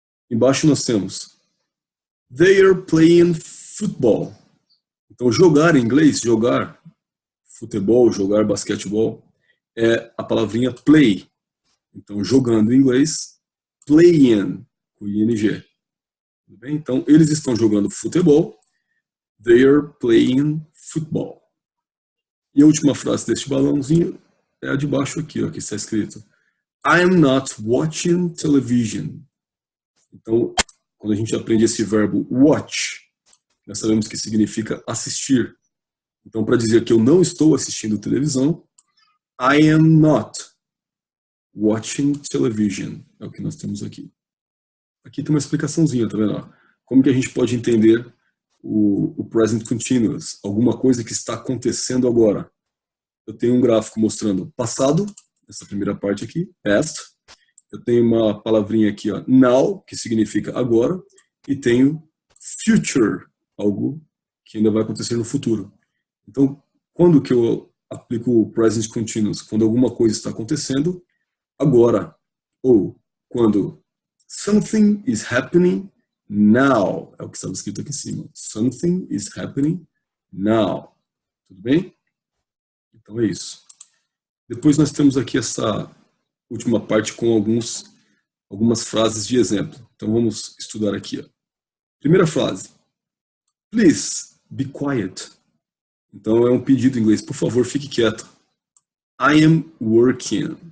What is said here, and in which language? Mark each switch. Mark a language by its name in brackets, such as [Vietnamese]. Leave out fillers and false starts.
[Portuguese] Embaixo nós temos [English] they are playing football. [Portuguese] Então, jogar em inglês, jogar futebol, jogar basquetebol, é a palavrinha play. Então, jogando em inglês, playing, com ing. Tudo bem? Então, eles estão jogando futebol. [English] They are playing football. [Portuguese] E a última frase deste balãozinho é a de baixo aqui, ó, que está escrito [English] I am not watching television. [Portuguese] Então, quando a gente aprende esse verbo watch, nós sabemos que significa assistir. Então, para dizer que eu não estou assistindo televisão, [English] I am not watching television. [Portuguese] É o que nós temos aqui. Aqui tem uma explicaçãozinha, tá vendo? Como que a gente pode entender o present continuous, alguma coisa que está acontecendo agora. Eu tenho um gráfico mostrando passado, essa primeira parte aqui, past. Eu tenho uma palavrinha aqui, ó, now, que significa agora, e tenho future, algo que ainda vai acontecer no futuro. Então, quando que eu aplico o present continuous? Quando alguma coisa está acontecendo agora, ou quando [English] something is happening now, [Portuguese] é o que estava escrito aqui em cima. [English] Something is happening now. [Portuguese] Tudo bem? Então é isso. Depois nós temos aqui essa última parte com algumas frases de exemplo. Então vamos estudar aqui. Ó. Primeira frase. [English] Please be quiet. [Portuguese] Então é um pedido em inglês. Por favor, fique quieto. [English] I am working.